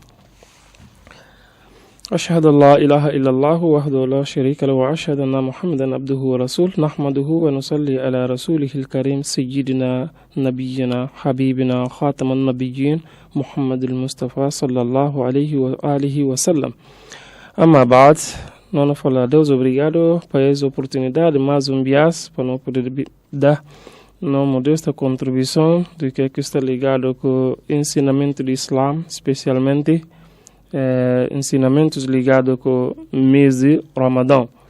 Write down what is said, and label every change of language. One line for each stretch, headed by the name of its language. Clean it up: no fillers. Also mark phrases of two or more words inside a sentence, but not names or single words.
Arabic: أشهد أن لا إله إلا الله وحده لا شريك له وأشهد أن محمدا عبده ورسوله نحمده ونصلي على رسوله الكريم سيدنا نبينا حبيبنا خاتم النبيين محمد المصطفى صلى الله عليه وآله وسلم. أما بعد,
Portuguese: nós falamos, Deus obrigado por essa oportunidade, mais bias para nós poder dar uma modesta contribuição do que está ligado com o ensinamento do Islã, especialmente ensinamentos ligados com o mês de Ramadão.